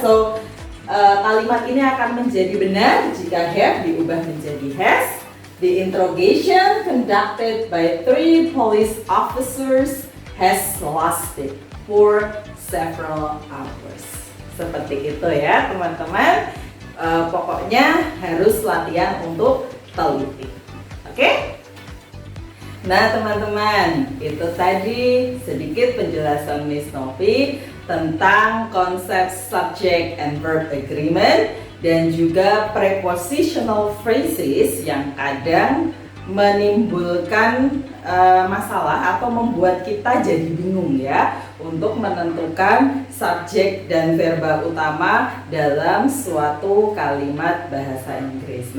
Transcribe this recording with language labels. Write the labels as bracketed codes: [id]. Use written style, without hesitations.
[id] So kalimat ini akan menjadi benar jika have diubah menjadi has. [en] The interrogation conducted by 3 police officers has lasted for several hours. [id] Seperti itu ya teman-teman. Pokoknya harus latihan untuk teliti. Oke? Nah teman-teman, itu tadi sedikit penjelasan Miss Novi tentang konsep subject and verb agreement dan juga prepositional phrases yang kadang menimbulkan masalah atau membuat kita jadi bingung ya untuk menentukan subjek dan verba utama dalam suatu kalimat bahasa Inggris.